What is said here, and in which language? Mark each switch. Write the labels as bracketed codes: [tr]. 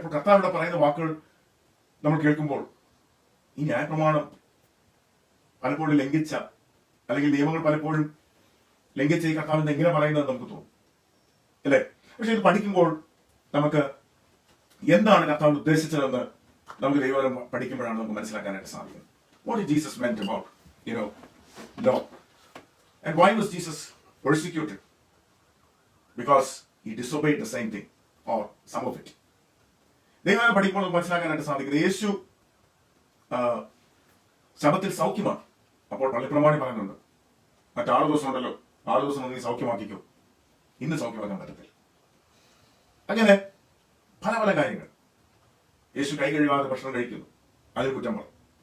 [ml] അപ്പോൾ കർത്താവ് ഇവിടെ പറയുന്ന വാക്കുകൾ നമ്മൾ കേൾക്കുമ്പോൾ ഈ ന്യായപ്രമാണം പലപ്പോഴും ലംഘിച്ച, അല്ലെങ്കിൽ നിയമങ്ങൾ പലപ്പോഴും ലംഘിച്ച ഈ കർത്താവിന് എങ്ങനെ പറയുന്നത് നമുക്ക് തോന്നും അല്ലെ? പക്ഷെ ഇത് പഠിക്കുമ്പോൾ നമുക്ക് എന്താണ് കർത്താവ് ഉദ്ദേശിച്ചതെന്ന് നമുക്ക് ദൈവം പഠിക്കുമ്പോഴാണ് നമുക്ക് മനസ്സിലാക്കാനായിട്ട് സാധിക്കുന്നത്. [en] what did Jesus meant about, law? And why was Jesus persecuted? Because he disobeyed the same thing, or some of it. [ml] ദൈവം പഠിക്കുമ്പോൾ മനസ്സിലാക്കാനായിട്ട് സാധിക്കുന്നത് യേശു ശബത്തിൽ സൗഖ്യമാക്കി. അപ്പോൾ പള്ളിപ്രമാണി പറയുന്നുണ്ട്, മറ്റാറ് ദിവസം ഉണ്ടല്ലോ, 6 ദിവസം നീ സൗഖ്യമാക്കിക്കോ, ഇന്ന് സൗഖ്യമാക്കാൻ പറ്റത്തില്ല. അങ്ങനെ പല പല കാര്യങ്ങൾ. യേശു കൈ കഴുകാതെ ഭക്ഷണം കഴിക്കുന്നു, അതിൽ കുറ്റം പറഞ്ഞു.